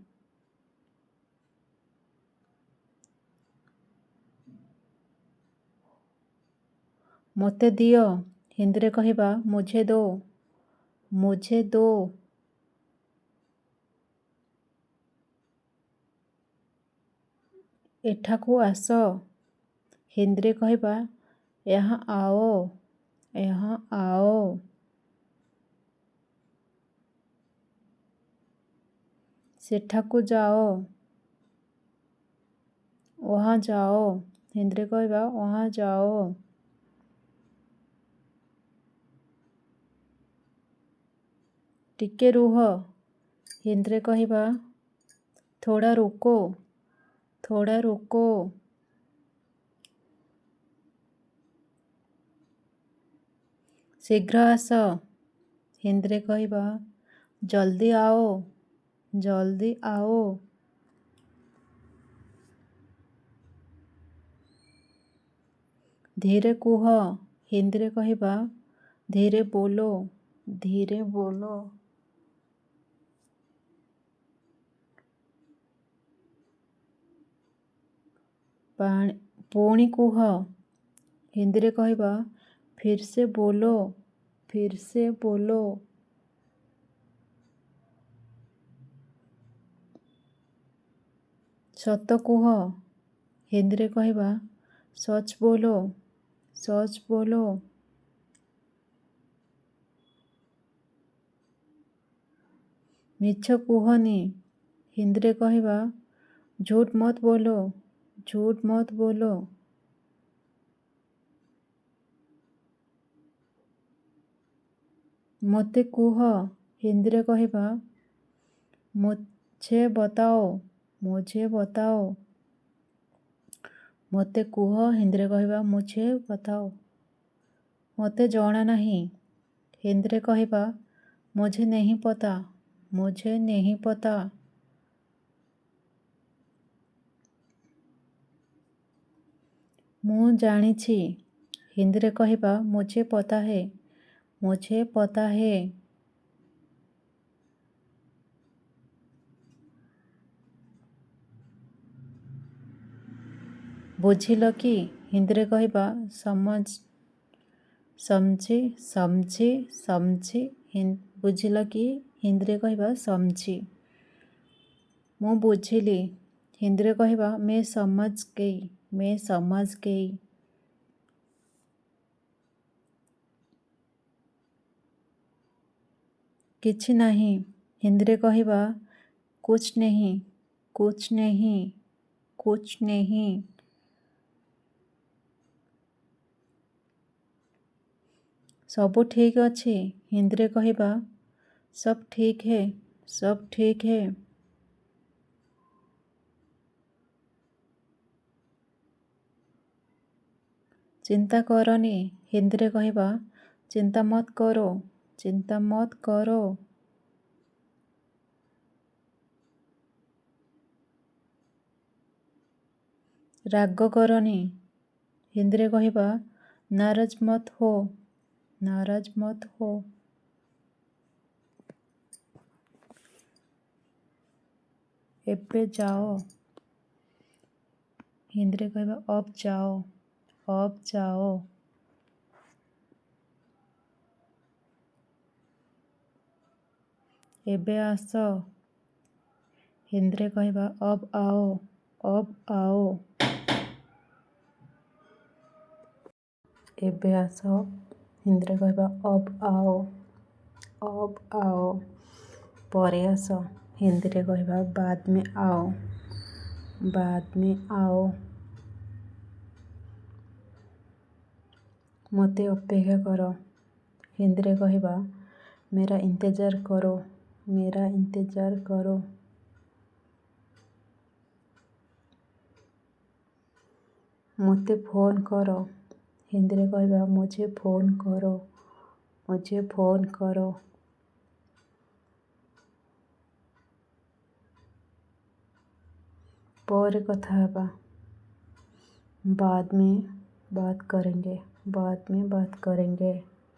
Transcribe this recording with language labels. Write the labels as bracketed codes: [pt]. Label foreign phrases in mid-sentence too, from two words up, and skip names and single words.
[or] ମୋତେ ଦିଅ ହିନ୍ଦୀରେ କହିବା [hi] मुझे दो। मुझे दो। [or] ଏଠାକୁ ଆସ ହିନ୍ଦୀରେ କହିବା [hi] यहाँ आओ। यहाँ आओ। [or] ସେଠାକୁ ଯାଅ [hi] वहाँ जाओ [or] ହିନ୍ଦୀରେ କହିବା [hi] वहाँ जाओ। [or] ଟିକେ ରୁହ ହିନ୍ଦୀରେ କହିବା [hi] थोड़ा रुको। थोड़ा रुको। [or] ଶୀଘ୍ର ଆସ ହିନ୍ଦୀରେ କହିବା [hi] जल्दी आओ। जल्दी आओ। [or] ଧୀରେ କୁହ ହିନ୍ଦୀରେ କହିବା [hi] धीरे बोलो। धीरे बोलो। [or] ପୁଣି କୁହ ହିନ୍ଦୀରେ କହିବା [hi] फिर से बोलो। फिर से बोलो। [or] ସତ କୁହ ହିନ୍ଦୀରେ କହିବା [hi] सच बोलो। सच बोलो। [or] ମିଛ କୁହନି ହିନ୍ଦୀରେ କହିବା [hi] झूठ मत बोलो। झूठ मत बोलो। [or] ମୋତେ କୁହ ହିନ୍ଦୀରେ କହିବା [hi] मुझे बताओ। मुझे बताओ। [or] ମୋତେ କୁହ ହିନ୍ଦୀରେ କହିବା [hi] मुझे बताओ। [or] ମୋତେ ଜଣା ନାହିଁ ହିନ୍ଦୀରେ କହିବା [hi] मुझे नहीं पता। मुझे नहीं पता। [or] ମୁଁ ଜାଣିଛି ହିନ୍ଦୀରେ କହିବା [hi] मुझे पता है। मुझे पता है। [or] ବୁଝିଲ କି ହିନ୍ଦୀରେ କହିବା [hi] समझी। समझी। [or] समझी। ବୁଝିଲ କି ହିନ୍ଦୀରେ କହିବା समझी। ମୁଁ ବୁଝିଲି ହିନ୍ଦୀରେ କହିବା [hi] मैं समझ गई। मैं समझ गई। [or] କିଛି ନାହିଁ ହିନ୍ଦୀରେ କହିବା [hi] कुछ नहीं। कुछ नहीं। कुछ नहीं। [or] ସବୁ ଠିକ୍ ଅଛି ହିନ୍ଦୀରେ କହିବା [hi] सब ठीक है। सब ठीक है। [or] ଚିନ୍ତା କରନି ହିନ୍ଦୀରେ କହିବା [hi] चिंता मत करो। चिंता मत करो। [or] ରାଗ କରନି ହିନ୍ଦୀରେ କହିବା [hi] नाराज मत हो। नाराज मत हो। [or] ଏବେ ଯାଅ ହିନ୍ଦୀରେ କହିବା [hi] अब जाओ। अब जाओ। [or] ଏବେ ଆସ ହିନ୍ଦୀରେ କହିବା [hi] अब आओ। अब आओ। [or] ଏବେ ଆସ ହିନ୍ଦୀରେ କହିବା [hi] अब आओ। अब आओ। [or] ପରେ ଆସ ହିନ୍ଦୀରେ କହିବା [hi] बाद में आओ। बाद में आओ। [or] ମୋତେ ଅପେକ୍ଷା କର ହିନ୍ଦୀରେ କହିବା [hi] मेरा इंतज़ार करो। मेरा इंतज़ार करो। [or] ମୋତେ ଫୋନ୍ କର ହିନ୍ଦୀରେ କହିବା [hi] मुझे फ़ोन करो। मुझे फ़ोन करो। [or] ପରେ କଥା ହେବା [hi] बाद में बात करेंगे। बाद में बात करेंगे।